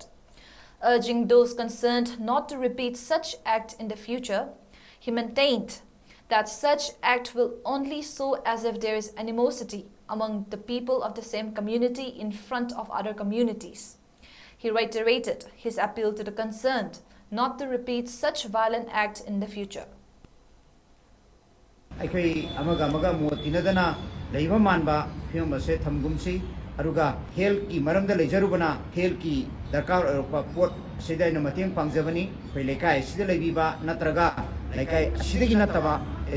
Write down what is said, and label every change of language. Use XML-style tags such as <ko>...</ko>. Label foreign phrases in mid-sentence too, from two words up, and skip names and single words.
<en>Urging those concerned not to repeat such act in the future, he maintained that such act will only show as if there is animosity among the people of the same community in front of other communities. He reiterated his appeal to the concerned not to repeat such violent act in the future.</en> <mni>ꯑꯩꯈꯣꯏ ꯑꯃꯒ ꯑꯃꯒ ꯃꯣꯠ ꯇꯤꯟꯅꯗꯅ ꯂꯩꯕ ꯃꯥꯟꯕ ꯐꯤꯕꯝ ꯑꯁꯦ ꯊꯝꯒꯨꯝꯁꯤ ꯑꯗꯨꯒ ꯍꯦꯜꯊꯀꯤ ꯃꯔꯝꯗ ꯂꯩꯖꯔꯨꯕꯅ ꯍꯦꯜꯊꯀꯤ ꯗꯔꯀꯥꯔ ꯑꯣꯏꯔꯛꯄ ꯄꯣꯠ ꯑꯁꯤꯗ ꯑꯩꯅ ꯃꯇꯦꯡ ꯄꯥꯡꯖꯕꯅꯤ ꯑꯩꯈꯣꯏ ꯂꯩꯀꯥꯏ ꯑꯁꯤꯗ ꯂꯩꯕꯤꯕ ꯅꯠꯇ꯭ꯔꯒ ꯂꯩꯀꯥꯏ ꯑꯁꯤꯗꯒꯤ ꯅꯠꯇꯕ ꯑꯦꯖ</mni>